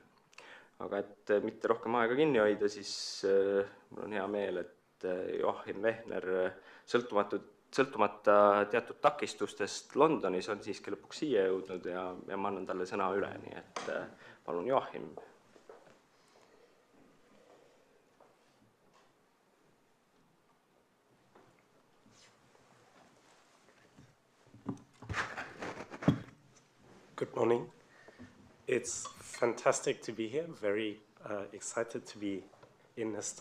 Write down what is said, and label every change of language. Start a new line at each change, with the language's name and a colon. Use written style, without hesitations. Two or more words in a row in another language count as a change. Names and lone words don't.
Estonian: Aga et mitte rohkem aega kinni hoida, siis mul on hea meel, et Joachim Wehner sõltumata teatud takistustest Londonis on siiski lõpuks siia jõudnud ja ma annan talle sõna üle, nii et palun Joachim.
English: Good morning. It's fantastic to be here. Very excited to be in Estonia.